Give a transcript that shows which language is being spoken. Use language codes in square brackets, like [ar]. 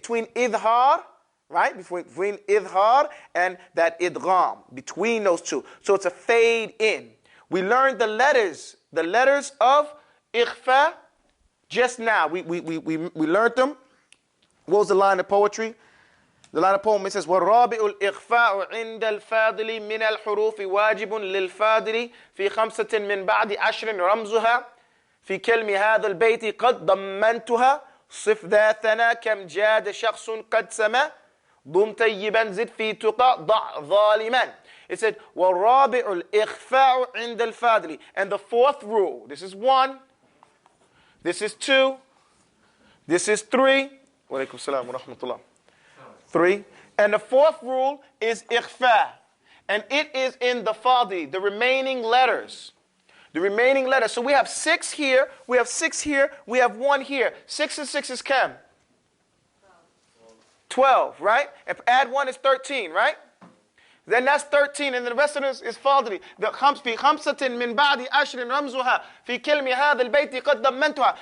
[en] Between idhar, right? Between idhar and that idgham. Between those two. So it's a fade in. We learned the letters of ikhfa just now. We learned them. What was the line of poetry? The line of poem, it says, [ar] وَالرَّابِعُ الْإِخْفَاءُ عِنْدَ الْفَاضِلِ مِنَ الْحُرُوفِ وَاجِبٌ لِلْفَاضِلِ فِي 5 مِنْ بَعْدِ 10 رَمْزُهَا فِي كَلْمِ هَذَا الْبَيْتِ قَدْ ضَمَّنْتُهَا صِفْ ذَا ثَنَا كَمْ جَادَ شَخْصٌ قَدْ سَمَا ضُمْ تَيِّبًا زِدْ فِي تُقَى ضَعْ ظَالِمًا. [en] It said, [ar] وَالرَّابِعُ الْإِخْفَاءُ عِنْدَ الْفَاضِلِ. [en] And the 4th rule, this is 1, this is 2, this is 3. [ar] Wa alaikum salam wa rahmatullah. [en] 3. And the 4th rule is ikhfa. And it is in the fadi, the remaining letters. The remaining letters. So we have 6 here, we have 6 here, we have 1 here. 6 and 6 is kam? 12, right? If add 1 is 13, right? Then that's 13, and the rest of this is fadli. The [ar] في 5 من بعد 10 رمزها في كلمة هذا البيت قد ضمنتها.